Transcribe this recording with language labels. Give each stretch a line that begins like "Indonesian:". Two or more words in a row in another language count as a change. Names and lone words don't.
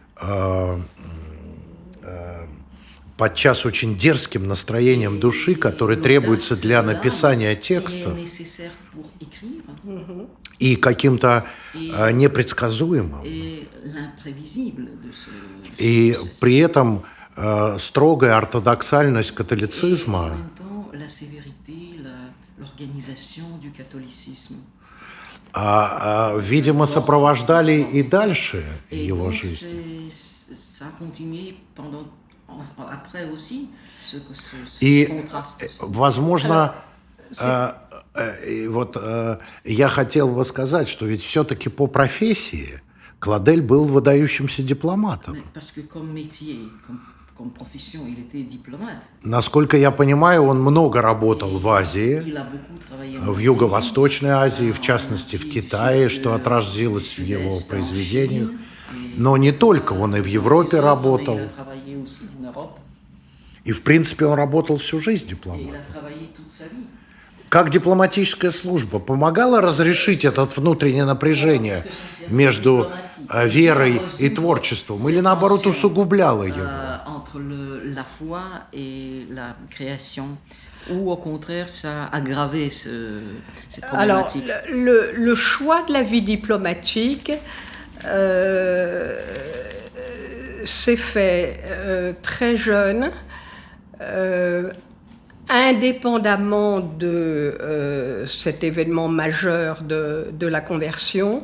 Russian: подчас очень дерзким настроением души, которое требуется для написания текста, и каким-то непредсказуемым, и при этом строгая ортодоксальность католицизма
French: la sévérité, l'organisation du catholicisme.
Russian: Видимо, сопровождали и дальше
French: Et
Russian: его
French: donc,
Russian: жизнь.
French: ça a continué après aussi, ce
Russian: И,
French: contraste.
Russian: возможно, и вот я хотел бы сказать, что ведь все-таки по профессии Клодель был выдающимся дипломатом.
French: Parce que comme métier, comme profession, il était diplomate.
Russian: Насколько я понимаю, он много работал в Азии,
French: Il a beaucoup travaillé en
Russian: в
French: Asie,
Russian: Юго-Восточной Азии, в частности в Китае, что отразилось в его произведениях. Но не только, он и в Европе работал.
French: Il a travaillé aussi en Europe,
Russian: И, в принципе, он работал всю жизнь
French: et il a
Russian: дипломатом.
French: travaillé toute sa vie.
Russian: Как дипломатическая служба помогала разрешить это внутреннее напряжение между верой и творчеством, или наоборот усугубляло его?
French: Entre la foi et la création, ou au contraire, ça a aggravé cette Alors, problématique. le choix de la vie diplomatique s'est fait très jeune, indépendamment de cet événement majeur de la conversion.